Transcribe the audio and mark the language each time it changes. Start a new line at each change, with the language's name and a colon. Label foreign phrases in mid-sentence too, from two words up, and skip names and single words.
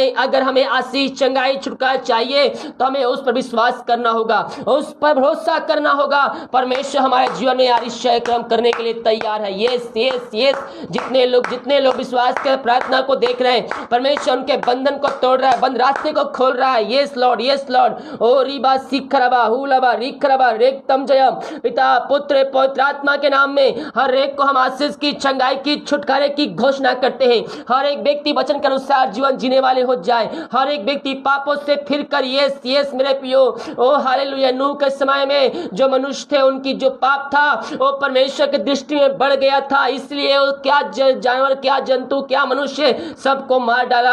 Hindi: अगर हमें आशीष, चंगाई, छुटकारा चाहिए तो हमें उस पर विश्वास करना होगा, उस पर भरोसा करना होगा। परमेश्वर हमारे जीवन में आश्चर्य कर्म करने के लिए तैयार है।
English: yes yes yes,
Hindi: जितने लोग विश्वास के प्रार्थना को देख रहे हैं, परमेश्वर उनके बंधन को तोड़ रहा है, बंद रास्ते को खोल रहा है।
English: yes Lord, ओ रीबा सिखरबा हुलबा रिखरबा रेक्तम जयम।
Hindi: पिता पुत्र पवित्र आत्मा के नाम में हर एक को हम आशीष की, चंगाई की, छुटकारे की घोषणा करते हैं। हर एक व्यक्ति वचन के अनुसार जीवन जीने वाले हो जाए। हर एक व्यक्ति पापों से फिर कर,
English: yes yes
Hindi: मेरे पियो, ओ हालेलुया। नूह के समय में जो मनुष्य थे, उनकी जो पाप था वो परमेश्वर की दृष्टि में बढ़ गया था, इसलिए वो क्या जानवर, क्या जंतु, क्या मनुष्य, सबको मार डाला।